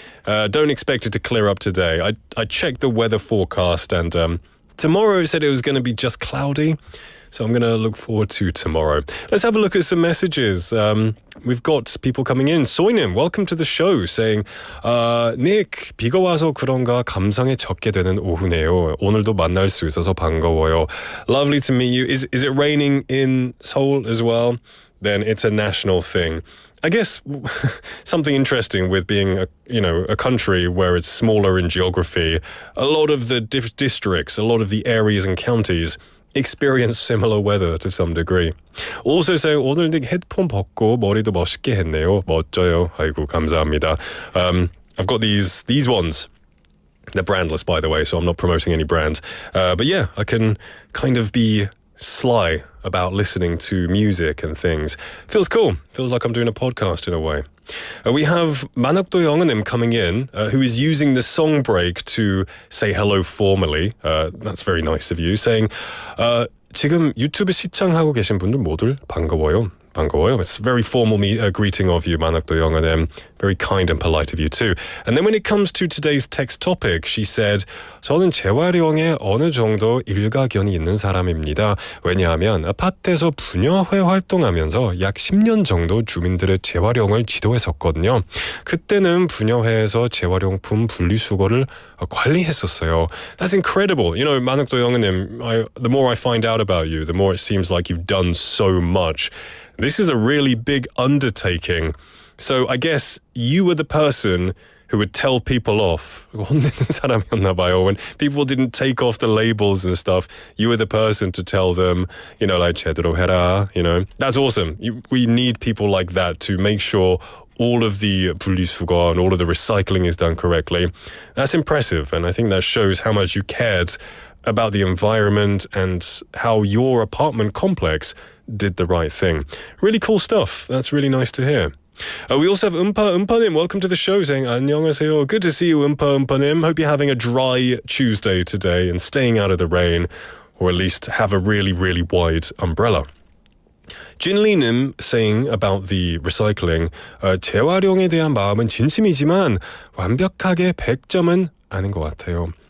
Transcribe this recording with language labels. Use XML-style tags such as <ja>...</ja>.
<en>Don't expect it to clear up today. I checked the weather forecast and tomorrow said it was going to be just cloudy. So I'm going to look forward to tomorrow. Let's have a look at some messages. We've got people coming in. Soinim, welcome to the show, saying, Nick,</en> <ko>비가 와서 그런가 감상에 젖게 되는 오후네요. 오늘도 만날 수 있어서 반가워요.</ko> <en>Lovely to meet you. Is it raining in Seoul as well? Then it's a national thing. I guess something interesting with being a country where it's smaller in geography, a lot of the districts, a lot of the areas and counties experience similar weather to some degree. Also saying</en> <ko>오늘 닉 헤드폰 벗고 머리도 멋있게 했네요. 멋져요. 아이고 감사합니다.</ko> <en>I've got these ones. They're brandless, by the way, so I'm not promoting any brand. But yeah, I can kind of be sly about listening to music and things. Feels cool. Feels like I'm doing a podcast in a way. We have 만학도 영어님 coming in, who is using the song break to say hello formally. That's very nice of you. Saying,</en> <ko>지금 유튜브 시청하고 계신 분들 모두 반가워요. 반가워요.</ko> <en>It's a very formal greeting of you, 만학도 영어님. Very kind and polite of you too. And then when it comes to today's text topic, she said,</en> <ko>저는 재활용에 어느 정도 일가견이 있는 사람입니다. 왜냐하면 아파트에서 분여회 활동하면서 약 10년 정도 주민들의 재활용을 지도했었거든요. 그때는 분여회에서 재활용품 분리수거를 관리했었어요.</ko> <en>That's incredible. You know, 만학도 영어님, the more I find out about you, the more it seems like you've done so much. This is a really big undertaking. So I guess you were the person who would tell people off.</en> <ko>혼내는 사람이었나 봐요.</ko> <en>When people didn't take off the labels and stuff, you were the person to tell them, like</en> <ko>제대로 해라,</ko> <en>That's awesome. We need people like that to make sure all of the 분리수거 and all of the recycling is done correctly. That's impressive, and I think that shows how much you cared about the environment and how your apartment complex did the right thing. Really cool stuff. That's really nice to hear. We also have Umpanim. Welcome to the show, saying</en> <ko>안녕하세요.</ko> <en>Good to see you, Umpanim. Hope you're having a dry Tuesday today and staying out of the rain, or at least have a really, really wide umbrella.</en> <ko>Jinlinim</ko> <en>saying about the recycling,</en> <ko>재활용에 대한 마음은 진심이지만 완벽하게 100점은 아닌 것 같아요.</ko>